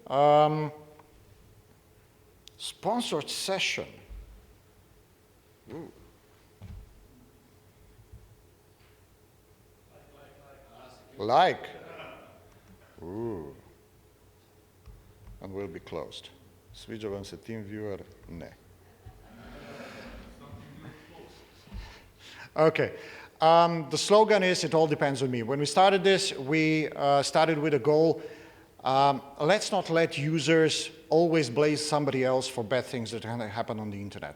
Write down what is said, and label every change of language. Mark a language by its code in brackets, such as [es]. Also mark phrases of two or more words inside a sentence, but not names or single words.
[en] Sponsored session. Ooh. Like. Ooh. And will be closed. [sr] Sviđa vam se TeamViewer? Ne. [en] Okay. The slogan is, it all depends on me. When we started this, we started with a goal. Let's not let users always blame somebody else for bad things that happen on the internet.